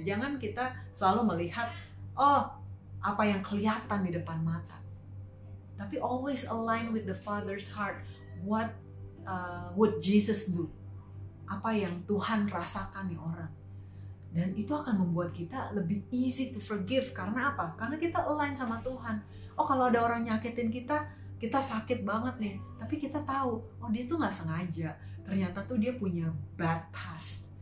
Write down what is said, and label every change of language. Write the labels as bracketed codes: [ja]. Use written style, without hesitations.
[id] Jangan kita selalu melihat, apa yang kelihatan di depan mata. [en] Tapi always align with the Father's heart. What would Jesus do? [id] Apa yang Tuhan rasakan nih orang. Dan itu akan membuat kita lebih [en] easy to forgive. [id] Karena apa? Karena kita align sama Tuhan. Kalau ada orang nyakitin kita sakit banget nih. Tapi kita tahu, dia tuh gak sengaja. Ternyata tuh dia punya [en] bad past.